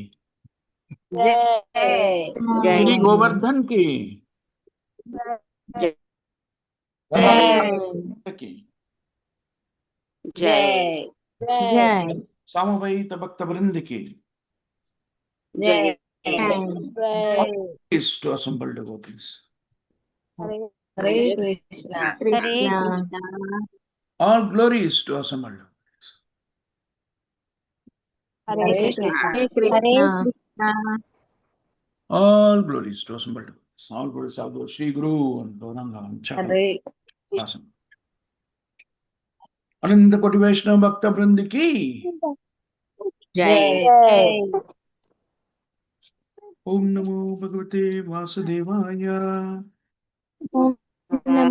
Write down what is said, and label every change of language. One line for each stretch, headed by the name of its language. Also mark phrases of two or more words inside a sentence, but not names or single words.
Hindi: जय श्री गोवर्धन की की जय जय सामवेद भक्त वृंद की जय
English: is to assemble devotees.
Sanskrit: हरे कृष्णा हरे कृष्णा
English: All glory is to assemble devotees.
Sanskrit: हरे कृष्णा हरे कृष्णा
English: All glory is to assemble devotees. All glory is to Shri Guru and Gauranga and
Sanskrit: हरे
English: Chakra.
Sanskrit: आनन्द कोटि वैष्णव भक्त वृन्द की
Hindi: जय
Sanskrit: ॐ नमो भगवते वासुदेवाय. नमो